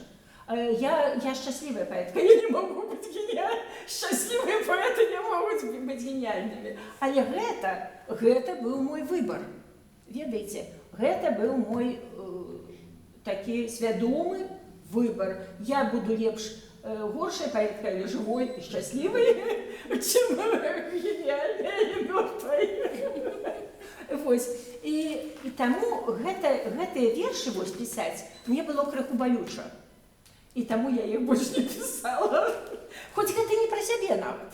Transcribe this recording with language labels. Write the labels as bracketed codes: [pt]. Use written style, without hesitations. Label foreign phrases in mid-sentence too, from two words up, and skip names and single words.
[be] Я шчаслівая паэтка, я не могу быць гениальнай. Шчаслівыя паэты не могуць быць гениальнымі. Але гэта быў мой выбар. ведаеце, гэта быў мой такі свядомы выбар. Я буду лепш горшая паэтка [ru] или живой [be] и шчаслівай, чым геніальная і мёртвая. Вось. І таму гэтыя вершы вось пісаць мне было крыху балюча. І таму я іх больш не пісала. Хоць гэта не пра сябе нават.